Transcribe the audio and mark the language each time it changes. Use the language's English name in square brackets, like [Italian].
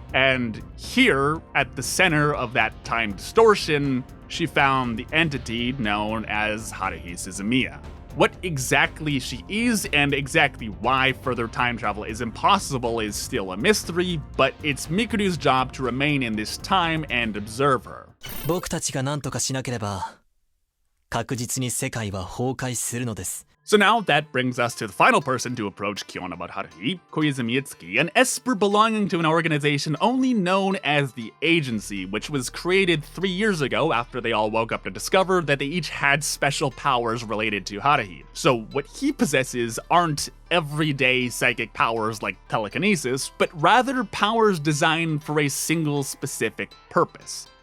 [English] And here, at the center of that time distortion, she found the entity known as Haruhi Suzumiya. What exactly she is and exactly why further time travel is impossible is still a mystery, but it's Mikuru's job to remain in this time and observe her. [Japanese] 僕たちが何とかしなければ確実に世界は崩壊するのです。 [English] So now that brings us to the final person to approach Kyon about Haruhi, Koizumi Itsuki, an esper belonging to an organization only known as the Agency, which was created 3 years ago after they all woke up to discover that they each had special powers related to Haruhi. So what he possesses aren't everyday psychic powers like telekinesis, but rather powers designed for a single specific purpose.